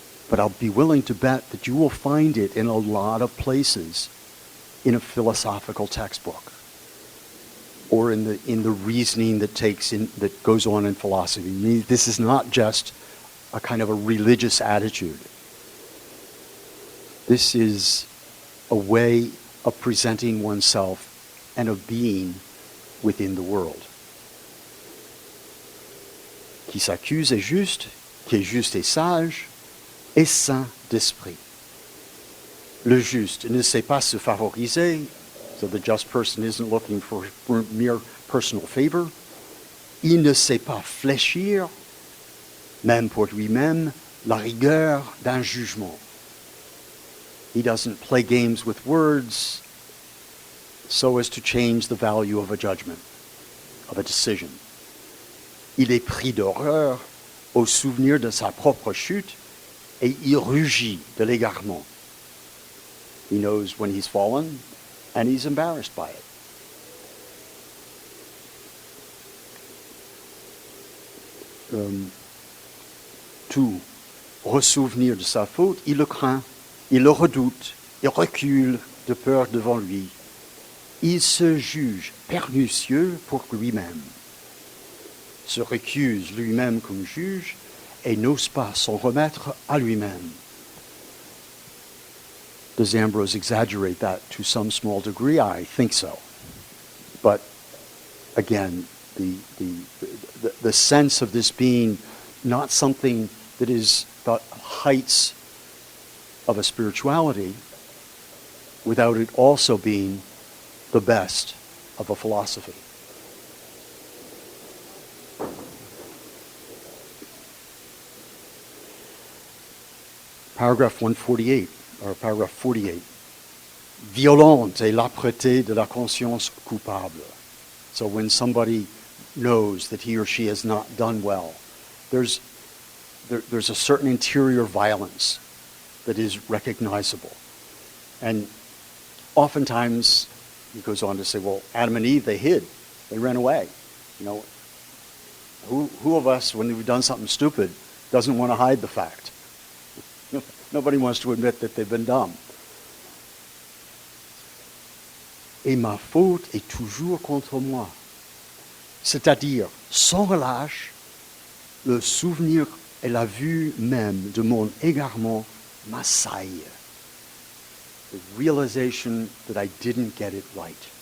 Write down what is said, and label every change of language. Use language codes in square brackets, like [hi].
[en] But I'll be willing to bet that you will find it in a lot of places in a philosophical textbook or in the reasoning that goes on in philosophy. I mean, this is not just a kind of a religious attitude. This is a way of presenting oneself and of being within the world. [fr] Qui s'accuse est juste, qui est juste et sage, et saint d'esprit. Le juste ne sait pas se favoriser, [en] so the just person isn't looking for mere personal favor. [fr] Il ne sait pas fléchir, même pour lui-même, la rigueur d'un jugement. [en] He doesn't play games with words so as to change the value of a judgment, of a decision. [fr] Il est pris d'horreur au souvenir de sa propre chute et il rugit de l'égarement. [en] He knows when he's fallen and he's embarrassed by it. [fr] Tout ressouvenir de sa faute, il le craint, il le redoute, il recule de peur devant lui. Il se juge pernicieux pour lui-même, se récuse lui-même comme juge et n'ose pas s'en remettre à lui-même. [en] Does Ambrose exaggerate that to some small degree? I think so. But again, the sense of this being not something that is the heights of a spirituality without it also being the best of a philosophy. Paragraph 148, or paragraph 48. [fr] violente est l'âpreté de la conscience coupable. [en] So when somebody knows that he or she has not done well, there's a certain interior violence that is recognizable. And oftentimes, he goes on to say, well, Adam and Eve, they hid. They ran away. You know, who of us, when we've done something stupid, doesn't want to hide the fact? Nobody wants to admit that they've been dumb. [fr] Et ma faute est toujours contre moi. C'est-à-dire, sans relâche, le souvenir et la vue même de mon égarement m'assaillent. [en] The realization that I didn't get it right.